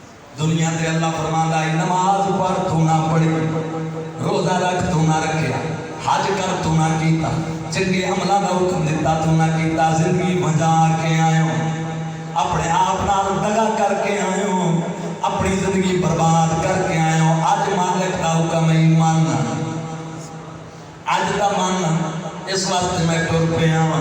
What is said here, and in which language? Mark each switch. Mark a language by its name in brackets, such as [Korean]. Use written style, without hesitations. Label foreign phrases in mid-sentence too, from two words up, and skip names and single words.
[Punjabi] دنیا تے اللہ فرماندا ہے نماز پڑھ تو نہ پڑھی، روزہ رکھ تو نہ رکھیا، حج کر تو نہ کیتا، چنگے عملاں دا حکم دیتا تو نہ کیتا، زندگی بھجا کے آئے ہو، اپنے آپ نال دگا کر کے آئے ہو، اپنی زندگی برباد کر کے آئے ہو۔ اج مالک دا حکم ہے ایمان، اج دا من اس واسطے میں ٹر پیا ہاں۔